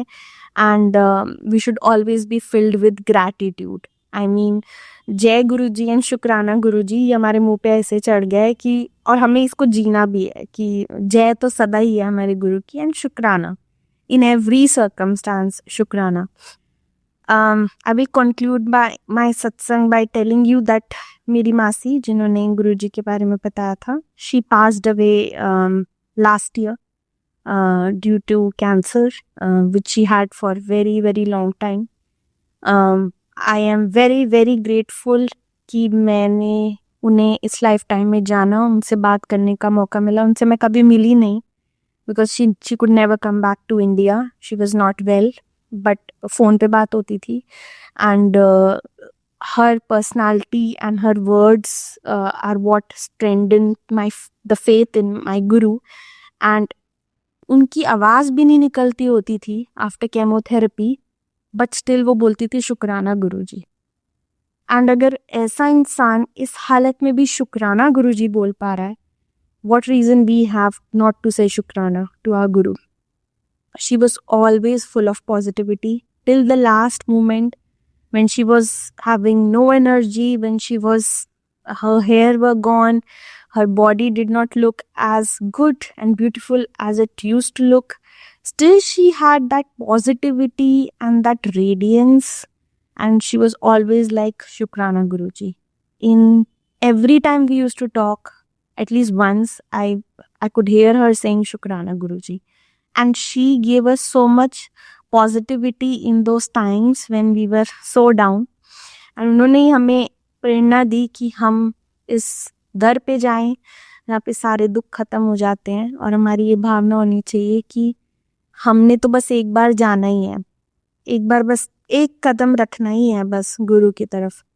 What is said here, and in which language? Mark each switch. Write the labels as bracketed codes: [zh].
[en] And we should always be filled with gratitude. [hi] I mean, जय गुरुजी and शुक्राना गुरुजी, ये हमारे मुंह पे ऐसे चढ़ गया है कि, और हमें इसको जीना भी है कि जय तो सदा ही है हमारे गुरु की, [en] And शुक्राना in every circumstance. [hi] शुक्राना. [en] I will conclude my satsang by telling you that [hi] मेरी मासी, जिन्होंने गुरुजी के बारे में बताया था, [en] she passed away last year due to cancer which she had for very very long time. I am very very grateful [hi] कि मैंने उन्हें इस लाइफ टाइम में जाना, उनसे बात करने का मौका मिला. उनसे मैं कभी मिली नहीं, [en] because she could never come back to India. She was not well. [hi] But phone पे बात होती थी. [en] And हर personality and हर words are what strengthen the faith in my guru. [hi] And उनकी आवाज़ भी नहीं निकलती होती थी [en] after chemotherapy, [hi] बट स्टिल वो बोलती थी शुक्राना गुरुजी. एंड अगर ऐसा इंसान इस हालत में भी शुक्राना गुरुजी बोल पा रहा है, [en] What reason we have not to say शुक्राना to our guru. she was always full of positivity till the last moment when she was having no energy, when her hair were gone, her body did not look as good and beautiful as it used to look. Still, she had that positivity and that radiance, and she was always like, Shukrana Guruji. In every time we used to talk, at least once, I could hear her saying Shukrana Guruji. And she gave us so much positivity in those times when we were so down. [hi] And उन्होंने ही हमें प्रेरणा दी कि हम इस दर पे जाएं जहाँ पे सारे दुख खत्म हो जाते हैं, और हमारी ये भावना होनी चाहिए कि हमने तो बस एक बार जाना ही है, एक बार बस एक कदम रखना ही है बस गुरु की तरफ.